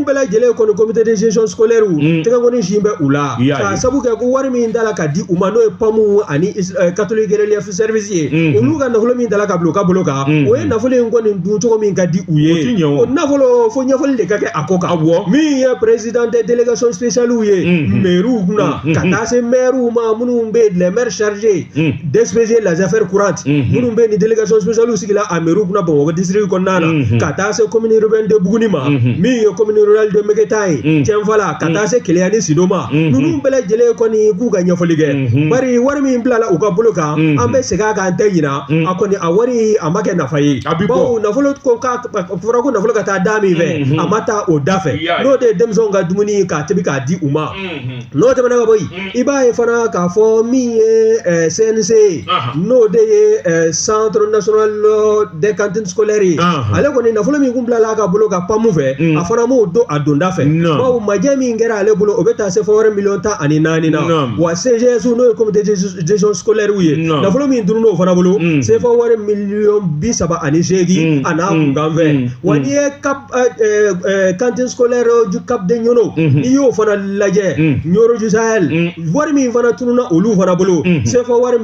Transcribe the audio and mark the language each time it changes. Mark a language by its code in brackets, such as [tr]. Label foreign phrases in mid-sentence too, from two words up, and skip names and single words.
[bm] bɛɛ lajɛlen kɔni [fr] comité de gestion scolaire [bm] tɛgɛnkɔni sin bɛ u la k'a sabu kɛ ko wari min dala ka di u ma n'o ye PAMU ani catholique relief service ye olu ka nafolo min dala ka bila u ka bolo kan o ye nafolo in kɔni dun cogo min ka di u ye o nafolo fo ɲɛfɔli de ka kɛ a ko kan min ye [fr] président des délégations spéciales [bm] ye maires kunna ka taa se maires ma minnu bɛ [fr] les maires chargés d'expédier les affaires courantes [bm] minnu bɛ ni [fr] délégation spéciale [bm] sigila a maires kunna Bamakɔ district kɔnɔna na ka taa se [fr] commune urbaine de [bm] Buguni ma min ye [fr] commune rurale [bm] de Megetan ye Tienfala ka taa se Keleya ni Sido ma ninnu bɛɛ lajɛlen kɔni k'u ka ɲɛfɔli kɛ bari wari min bilala u ka bolo kan an bɛ segin a kan tɛ ɲina a kɔni a wari a ma kɛ nafa ye bawo nafolo ko k'a fɔra ko nafolo ka taa da min fɛ a ma taa o da fɛ n'o de ye denmisɛnw ka dumuni k'a tobi k'a di u ma n'o tɛmɛna ka bɔ yen i b'a ye fana k'a fɔ min ye CNC n'o de ye [fr] centre national des cantines scolaires [bm] ye ale kɔni nafolo min kun bilala a ka bolo ka PAMU fɛ a fana m'o don a donda fɛ bawo majɛ min kɛra ale bolo o bɛ taa se fɔ wɛrɛ $14 na wa CGS n'o ye [fr] comité de gestion scolaire [bm] ye nafolo min dun n'o fana bolo se fɔ wɛrɛ $38,000 a n'a kunkan fɛ wa n'i ye cantine scolaire du Cap de Ɲono n'i y'o fana lajɛ Ɲoro du Sahel wari min fana tununa olu fana bolo se fɔ wɛrɛ